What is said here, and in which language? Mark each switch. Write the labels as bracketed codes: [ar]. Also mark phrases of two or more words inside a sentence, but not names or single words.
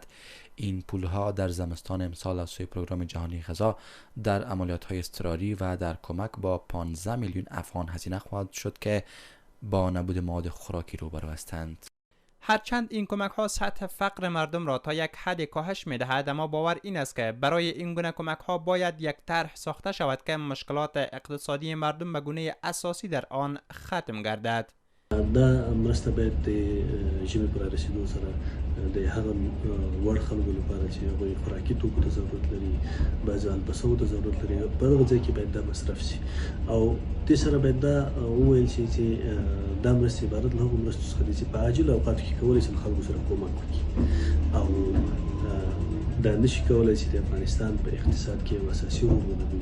[fa] این پولها در زمستان امسال از سوی پروگرام جهانی غذا در عملیات‌های اضطراری و در کمک با 15 میلیون افغان هزینه خواهد شد که با نبود مواد خوراکی روبرو هستند. هرچند این کمک ها سطح فقر مردم را تا یک حد کاهش می دهد، اما باور این است که برای این گونه کمک ها باید یک طرح ساخته شود که مشکلات اقتصادی مردم به گونه اساسی در آن ختم گردد. [ps] دا مرسته باید د ژمي پر رسیدو سره د هغه وړ خلکو لپاره چې هغوی خوراکي توکو ته ضرورت لري، بعضې البسو ته ضرورت لري، په دغه ځای کې باید دا مصرف شي. او دې سره باید دا وویل شي چې دا مرستې عبارت له هغو مرستو څخه دي چې په عاجلو اوقاتو کې کولی شي خلکو سره کومک وکړي، او دا نشي کولی چې د افغانستان په اقتصاد کې یو اساسي رول ولوبوي.